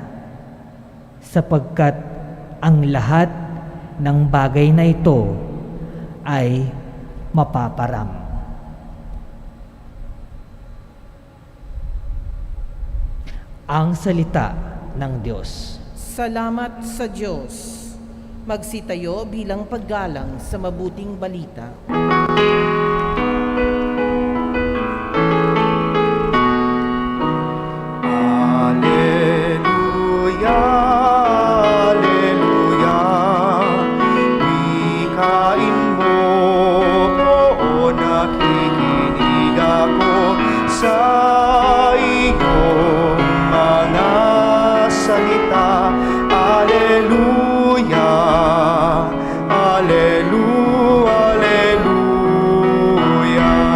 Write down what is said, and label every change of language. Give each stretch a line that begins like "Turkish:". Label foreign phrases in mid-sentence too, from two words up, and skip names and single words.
Filipino: Sapagkat ang lahat ng bagay na ito ay mapaparam. ang salita ng Diyos. Salamat sa Diyos. Magsitayo bilang paggalang sa mabuting balita.
Latin: Alleluia, Alleluia.
Filipino: Wikain mo, oo, nakikinig ako sa iyong mga salita.
Latin: Alleluia, Alleluia, Alleluia.